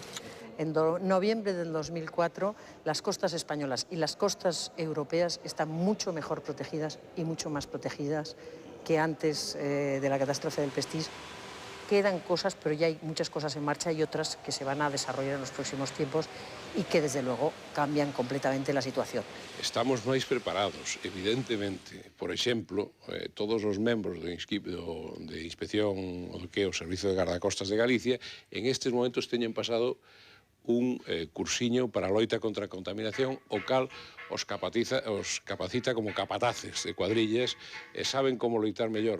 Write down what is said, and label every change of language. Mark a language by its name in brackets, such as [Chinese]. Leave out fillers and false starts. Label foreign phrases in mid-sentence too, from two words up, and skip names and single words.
[Spanish] En noviembre del 2004, las costas españolas y las costas europeas están mucho mejor protegidas y mucho más protegidas que antes de la catástrofe del Prestige. Quedan cosas, pero ya hay muchas cosas en marcha y otras que se van a desarrollar en los próximos tiempos y que, desde luego, cambian completamente la situación. [Galician] Estamos máis preparados, evidentemente. Por exemplo, todos os membros de inspección do que é o Servizo de Gardacostas de Galicia en estes momentos teñen pasado un cursiño para a loita contra a contaminación, o cal os capacita como capataces de cuadrillas e saben como loitar mellor.